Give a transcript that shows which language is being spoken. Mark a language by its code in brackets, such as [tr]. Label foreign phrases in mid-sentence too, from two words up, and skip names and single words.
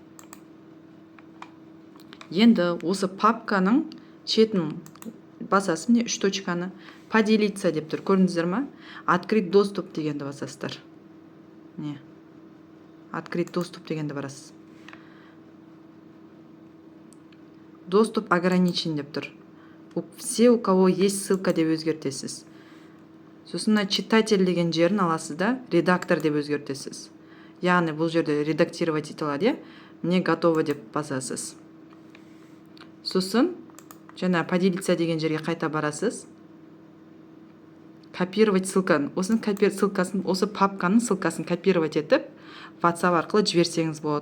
[kk] Енді осы папканың шетін басасыз, міне 3 точканы поделиться деп тұр. Көрдіңіздер ме? [ru] Открыть доступ [kk] дегенді басасыздар. Міне. [ru] Открыть доступ [kk] дегенді барасыз. [ru] Доступ ограничен [kk] деп тұр. [ru] Все, у кого есть ссылка [kk] деп өзгертесіз. Сосын читатель деген жерін аласыз да, редактор деп өзгертесіз. Яғни бұл жерде редактировать ете алады, Мне готово деп басасыз. Сосын жаңа поделиться деген жерге қайта барасыз. Копировать ссылканы. Осының ссылкасын, осы папканың ссылкасын копировать етіп, WhatsApp арқылы жіберсеңіз болады.